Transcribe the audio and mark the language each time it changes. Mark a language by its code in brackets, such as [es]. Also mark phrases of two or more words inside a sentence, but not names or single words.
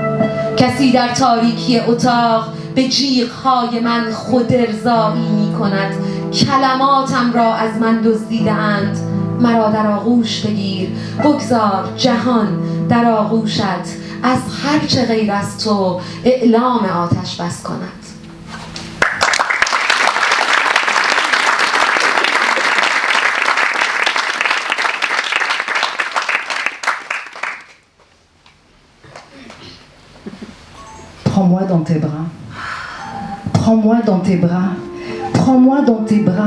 [fa] کسی در تاریکی اتاق به جیغ های من خود ارضایی می کند. کلماتم را از من دزدیده اند. مرا در آغوش بگیر، بگذار جهان در آغوشت از هر چه غیر از تو اعلام آتش بس کند. [fr] Prends-moi dans tes bras, prends-moi dans tes bras, prends-moi dans tes bras.